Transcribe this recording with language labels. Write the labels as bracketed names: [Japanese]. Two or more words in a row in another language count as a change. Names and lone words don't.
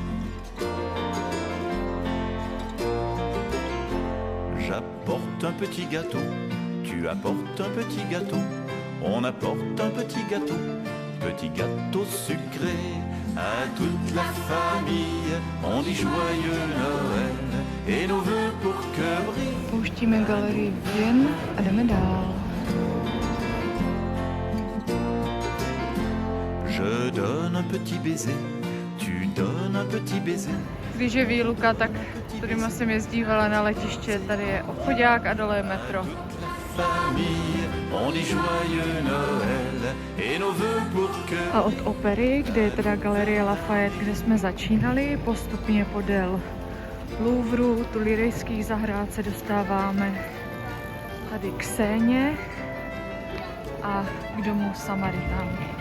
[French] J'apporte un petit gâteau, tu apportes un petit gâteau, on apporte un petit gâteau sucré à toute la famille. On dit joyeux Noël et nos vœux pour que brille. [Czech] Pouštíme galerii Vivien a jdeme dál. [French] Je donne un petit baiser, tu donnes un petit baiser. [Czech] Když je výluka, tak tudyma jsem jezdívala na letiště. Tady je obchodák a dole je metro. A od opery, kde je teda galerie Lafayette, kde jsme začínali, postupně podél Louvru, Tulirejských zahrad se dostáváme tady k Séně a k domu Samaritánů.